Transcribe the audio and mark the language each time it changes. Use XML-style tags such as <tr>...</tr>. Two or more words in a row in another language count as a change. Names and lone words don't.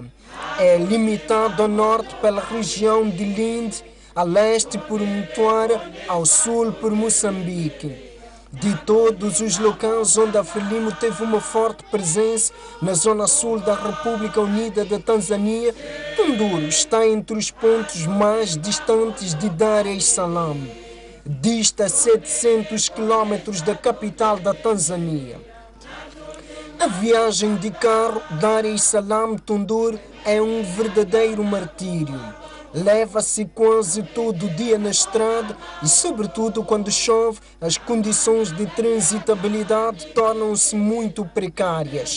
<pt>É limitado ao norte pela região de Lindi, a leste por Mtwara, ao sul por Moçambique. De todos os locais onde a Frelimo teve uma forte presença na zona sul da República Unida da Tanzânia, Tunduru está entre os pontos mais distantes de Dar es Salaam. Dista 700 quilômetros da capital da Tanzânia. A viagem de carro Dar es Salaam-Tunduru é um verdadeiro martírio. Leva-se quase todo o dia na estrada e, sobretudo, quando chove, as condições de transitabilidade tornam-se muito precárias.</pt>